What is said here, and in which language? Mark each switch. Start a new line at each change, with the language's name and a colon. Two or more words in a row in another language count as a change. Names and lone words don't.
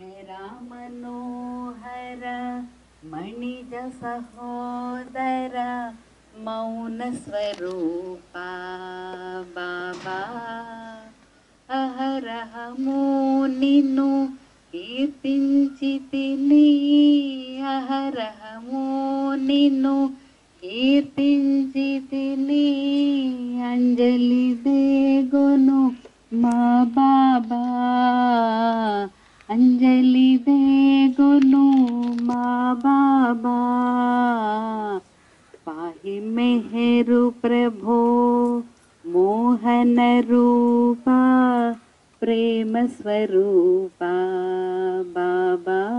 Sanskrit: रामनोहर मणिज सहोदर मौन स्वरूपा
Telugu: बाबा అహరహమో నిన్ను కీర్తించితిని అహరహమో నిన్ను కీర్తించితిని అంజలి దేగొను మా బాబా అంజలి దేగొను మా బాబా పాహి మెహరు ప్రభో మోహన రూపా ప్రేమ స్వరూపా బాబా